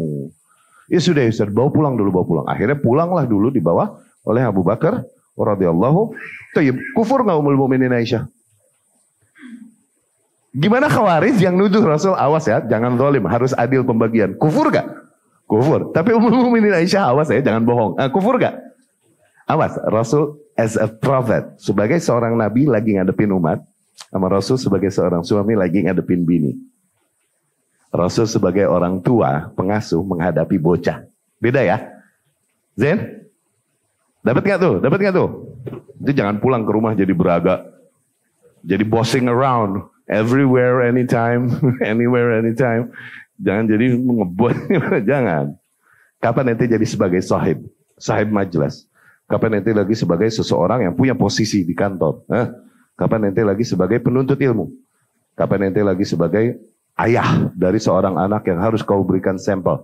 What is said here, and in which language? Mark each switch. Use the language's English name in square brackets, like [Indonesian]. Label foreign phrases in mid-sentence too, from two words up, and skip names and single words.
[Indonesian] Ya sudah, bawa pulang dulu, bawa pulang. Akhirnya pulanglah dulu dibawa oleh Abu Bakar radhiyallahu. Kufur nggak Ummul Mukminin Aisyah? Gimana Khawarij yang nuduh Rasul, awas ya, jangan zalim, harus adil pembagian. Kufur gak? Kufur. Tapi Ummul Mukminin Aisyah, awas ya, jangan bohong. Kufur gak? [English] Awas, Rasul as a prophet, [Indonesian] sebagai seorang nabi lagi ngadepin umat, sama Rasul sebagai seorang suami lagi ngadepin bini. Rasul sebagai orang tua, pengasuh menghadapi bocah. Beda ya? Zen? Dapat gak tuh? Dapat gak tuh? Itu jangan pulang ke rumah jadi beraga. [English] Jadi bossing around. Everywhere, anytime. Anywhere, anytime. [Indonesian] Jangan jadi ngebuat. Jangan. Kapan nanti jadi sebagai sahib? Sahib majelis. Kapan nanti lagi sebagai seseorang yang punya posisi di kantor? Kapan nanti lagi sebagai penuntut ilmu? Kapan nanti lagi sebagai ayah dari seorang anak yang harus kau berikan sampel?